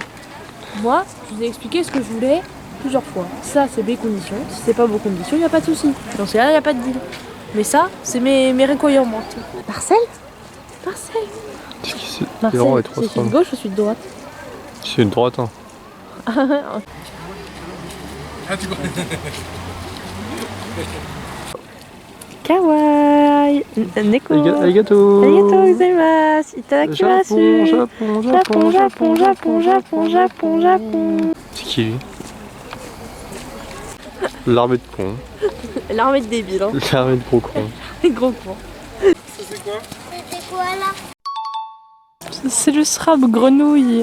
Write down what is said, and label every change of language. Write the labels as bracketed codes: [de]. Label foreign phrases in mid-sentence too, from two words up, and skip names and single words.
[fr] Moi, je vous ai expliqué ce que je voulais plusieurs fois. Ça, c'est mes conditions. Si c'est pas vos conditions, il n'y a pas de souci. Dans ce cas-là, il n'y a pas de deal. Mais ça, c'est mes recueillements. Marcel? Marcel? Marcel, c'est une gauche ou c'est une droite? C'est une droite, hein. [ja] 可愛い！猫! Arigato! ありがとうございます！いただきます! [fr] Japon! C'est qui lui? L'armée de cons. L'armée de débiles, hein. L'armée de gros cons. Les gros cons. C'est quoi? C'était quoi là? C'est le Scrab grenouille.